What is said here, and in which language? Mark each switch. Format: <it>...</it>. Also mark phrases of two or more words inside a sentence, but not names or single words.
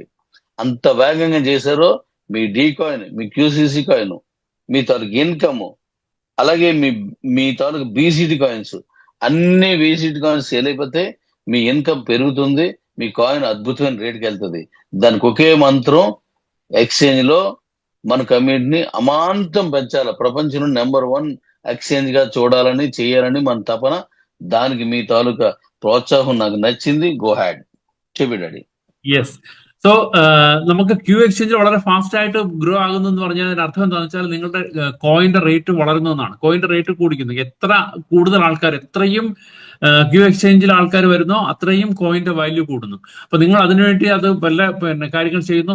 <te>అంత వేగంగా చేశారో మీ డీ కాయిన్, మీ క్యూసీసీ కాయిన్, మీ తాలూకు ఇన్కమ్, అలాగే మీ తాలూకు బీసీటీ కాయిన్స్, అన్ని బీసీటీ కాయిన్స్ సేల్ అయిపోతే మీ ఇన్కమ్ పెరుగుతుంది, మీ కాయిన్ అద్భుతమైన రేటుకి వెళ్తుంది. దానికి ఒకే మంత్రం, ఎక్స్చేంజ్ లో మన కమ్యూనిటీని అమాంతం పెంచాలి. ప్రపంచంలో నెంబర్ 1 ఎక్స్చేంజ్ గా చూడాలని చేయాలని మన తపన. దానికి మీ తాలూకా പ്രോത്സാഹം నాకు నచ్చింది.</te> <en>go ahead</en> <te>చెప్పి డాడీ.</te> <ml>യെസ്. സോ നമുക്ക് ക്യൂ എക്സ്ചേഞ്ച് വളരെ ഫാസ്റ്റ് ആയിട്ട് ഗ്രോ ആകുന്നു എന്ന് പറഞ്ഞാൽ അതിന്റെ അർത്ഥം എന്താണെന്ന് വെച്ചാൽ നിങ്ങളുടെ കോയിന്റെ റേറ്റ് വളരുന്നു എന്നാണ്. കോയിന്റെ റേറ്റ് കൂടിക്കുന്നു. എത്ര കൂടുതൽ ആൾക്കാർ, എത്രയും ക്യൂ എക്സ്ചേഞ്ചിൽ ആൾക്കാർ വരുന്നോ അത്രയും കോയിന്റെ വാല്യൂ കൂടുന്നു. അപ്പൊ നിങ്ങൾ അതിനുവേണ്ടി അത് കാര്യങ്ങൾ ചെയ്യുന്നു.</ml>